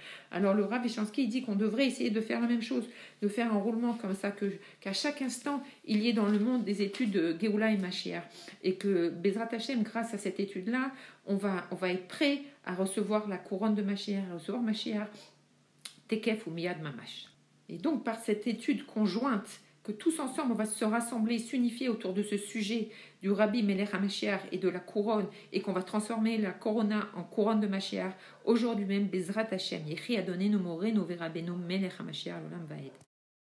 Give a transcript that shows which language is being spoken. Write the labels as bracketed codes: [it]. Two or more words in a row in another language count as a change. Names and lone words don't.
[fr] Alors le Rav Vichansky il dit qu'on devrait essayer de faire la même chose, de faire un roulement comme ça, qu'à chaque instant il y ait dans le monde des études de Géoula et Mashiach et que [he] בעזרת השם, [fr] grâce à cette étude-là, on va être prêt à recevoir la couronne de Mashiach, à recevoir [he] משיח תיכף ומיד ממש. [fr] Et donc, par cette étude conjointe, que tous ensemble, on va se rassembler, s'unifier autour de ce sujet du [he] רבי מלך המשיח [fr] et de la couronne, et qu'on va transformer la corona en couronne de Mashiach, aujourd'hui même, [he] בעזרת השם, יחי אדוננו מורנו ורבינו מלך המשיח, לעולם ועד.